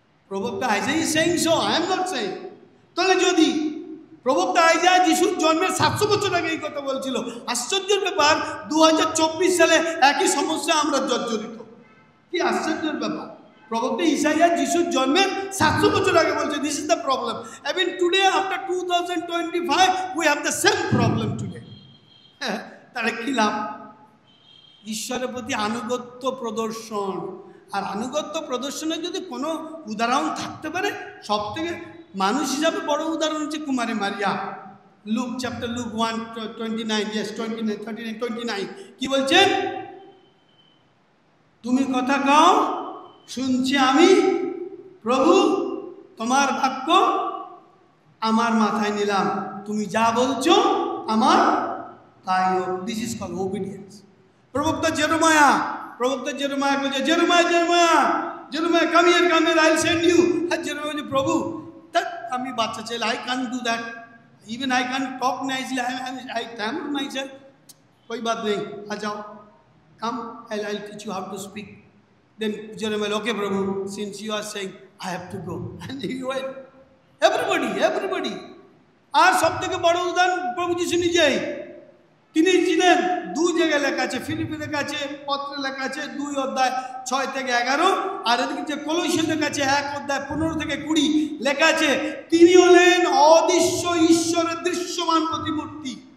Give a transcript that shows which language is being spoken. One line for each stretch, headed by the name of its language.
Bangla: প্রবক্তা আইসায়া
English: Is saying so, I am not saying.
Bangla: তাহলে যদি প্রবক্তা আইসায়া যিশুর জন্মের 700 বছর আগে এই কথা বলছিল, আশ্চর্যের ব্যাপার 2024 সালে একই সমস্যা আমরা জর্জরিত। কি আশ্চর্যের ব্যাপার! প্রবক্তা ইসাইয়া যিশুর জন্মের 700 বছর আগে বলছে
English: This is the problem. even today after 2025 we have the same problem today.
Bangla: তাহলে কি লাভ? ঈশ্বরের প্রতি আনুগত্য প্রদর্শন, আর আনুগত্য প্রদর্শনের যদি কোনো উদাহরণ থাকতে পারে, সব থেকে মানুষ হিসাবে বড় উদাহরণ হচ্ছে কুমারী মারিয়া। লুক 1:29, yes 29 কি বলছেন? তুমি কথা কও, শুনছি আমি, প্রভু তোমার বাক্য আমার মাথায় নিলাম, তুমি যা বলছো আমার তাই হোক।
English: This is call obedience.
Bangla: প্রবক্তা জেরেমায়া বলছে
English: Jeremiah come here I will send you.
Bangla: হ্যাঁ, জেরেমায়া বলছে প্রভু তা আমি বাচ্চা ছেলে,
English: I can do that, even I can talk nicely, I tamp myself,
Hindi: कोई बात नहीं, आ जाओ,
English: come, I'll teach you how to speak. Then Jeremiah, okay Prabhu, since you are saying I have to go, and he went. Everybody.
Bangla: আর সব থেকে বড় উদাহরণ প্রভু যিশু নিজেই। তিনি ছিলেন, 2 জায়গায় লেখা আছে, ফিলিপি লেখা আছে, পত্রে লেখা আছে 2:6-11, আর এদিকে যে কলোসিয় লেখা আছে 1:15-20 লেখা আছে, তিনি হলেন অদৃশ্য ঈশ্বরের দৃশ্যমান প্রতিমূর্তি।